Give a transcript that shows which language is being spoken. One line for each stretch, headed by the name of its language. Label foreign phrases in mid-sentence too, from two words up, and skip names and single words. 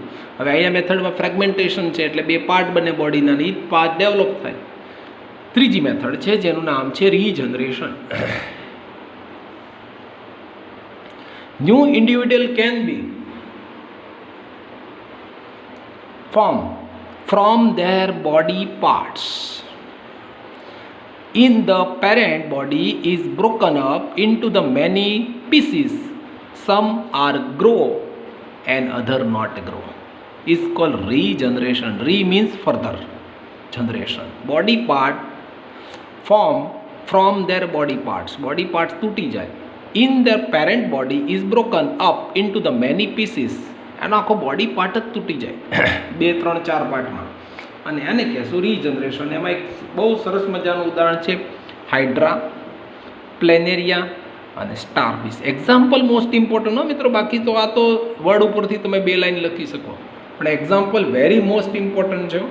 Gujarati: હવે અહીંયા મેથડમાં ફ્રેગમેન્ટેશન છે, એટલે 2 પાર્ટ બને બોડીના, અને એ પાર્ટ ડેવલપ થાય. ત્રીજી મેથડ છે જેનું નામ છે રીજનરેશન.
English: new individual can be form from their body parts in the parent body is broken up into the many pieces. Some are grow and other not grow. Is called regeneration. Re means further generation. Body part form from their body parts. Body parts
Gujarati: તૂટી જાય.
English: In their parent body is broken up into the many pieces.
Gujarati: એનો આખો
English: body part
Gujarati: જ તૂટી જાય 2, 3, 4 પાર્ટમાં, અને એને કહેશું રીજનરેશન. એમાં એક બહુ સરસ મજાનું ઉદાહરણ છે હાઇડ્રા, પ્લેનેરિયા અને સ્ટારફિશ.
English: example most important
Gujarati: હો મિત્રો, બાકી તો આ તો વર્ડ ઉપરથી તમે 2 લાઈન લખી શકો, પણ
English: example very most important
Gujarati: છે.